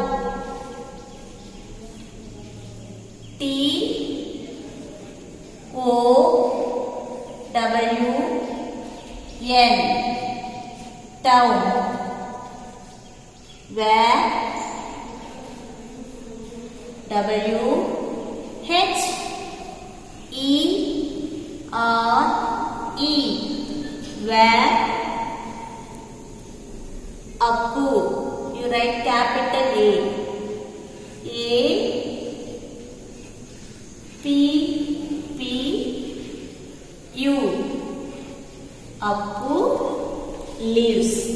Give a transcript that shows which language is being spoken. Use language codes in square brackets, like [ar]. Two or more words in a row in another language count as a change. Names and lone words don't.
[en] T-O-W-N, town. Where? W-H-E-R-E, where? Appu. You write capital A. A-P-P-U. Appu lives.